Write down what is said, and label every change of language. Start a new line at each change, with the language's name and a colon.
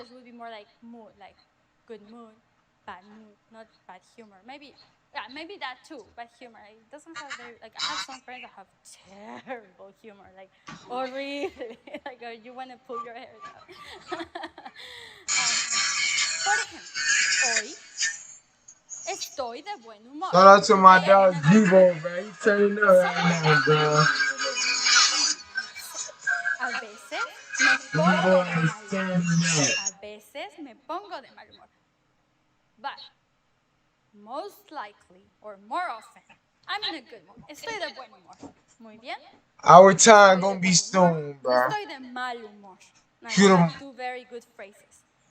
English: It would be more like mood, like good mood, bad mood, not bad humor. Maybe that too, bad humor. It doesn't have very, like, I have some friends that have terrible humor, like, horrible, like you want to pull your hair out.
Spanish: Por ejemplo, hoy estoy de buen humor.
English: Shout out to my dog Vivo, man. He turning up right now, bro.
Spanish: A veces me pongo de mal humor. A veces me pongo de mal humor.
English: But most likely, or more often, I'm in a good mood.
Spanish: Estoy de buen humor. Muy bien.
English: Our time gonna be soon, bro.
Spanish: Estoy de mal humor.
English: Now, you have two very good phrases.